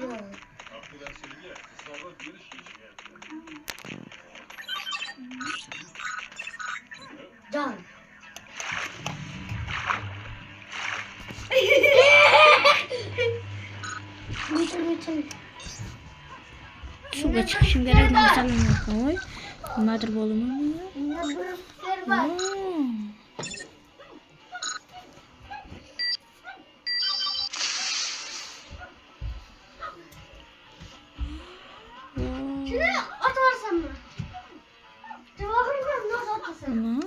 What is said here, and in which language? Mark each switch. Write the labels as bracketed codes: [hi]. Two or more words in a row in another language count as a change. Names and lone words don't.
[tr] Can. Geçin. [uz] Suga chiqishim kerak, narsalarni qo'y. Nimadir bo'ldimi? [tr] Ne bir var. Şunu atarsam mı? Cevabını nasıl atarsın?